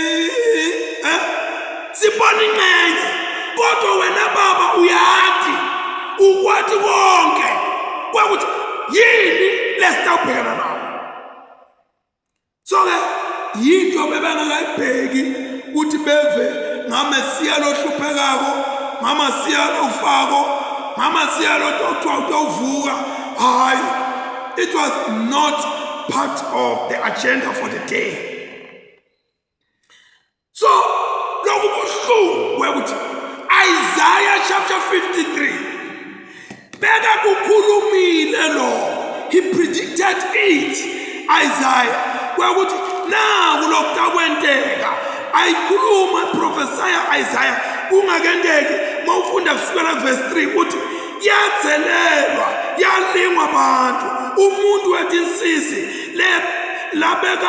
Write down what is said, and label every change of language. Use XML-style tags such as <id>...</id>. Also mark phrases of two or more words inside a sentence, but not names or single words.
<ss>Sibona ingcenye kodwa wena baba uyathi ukwathi konke kwakuthi yini lesitawubhekana nayo. So ke yinto bebengakayibheki ukuthi beve ngamesiya lohluphekako, ngamasiya lofako, ngamasiya lotowuvuka. Hayi,</ss> <en>it was not part of the agenda for the day.</en> <ss>So lokhu kubuhlungu ukuthi Isaiah chapter 53 beka kukhulumile lo.</ss> <en>He predicted it.</en> <ss>Isaiah kwakuthi naku lokukwenteka ayikhuluma prophesy Isaiah kungakenteki. Mawufunda kusukela verse 3 uthi yathelelwa yalingwa abantu umuntu wetinsisi labeka</ss>